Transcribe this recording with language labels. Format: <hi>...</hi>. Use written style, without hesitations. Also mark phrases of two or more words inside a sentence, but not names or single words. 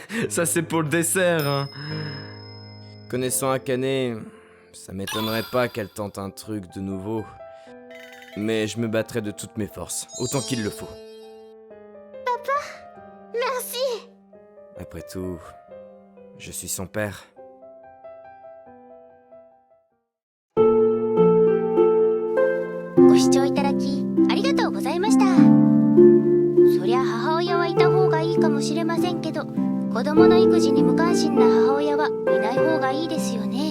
<fr>Ça c'est pour le dessert, hein. Connaissant Akane, ça m'étonnerait pas qu'elle tente un truc de nouveau. Mais je me battrai de toutes mes forces, autant qu'il le faut. Merci. Après tout, je suis son père.</fr> <ja>ご視聴いただきありがとうございました。そりゃ母親はいた方がいいかもしれませんけど、子供の育児に無関心な母親はいない方がいいですよね。</ja>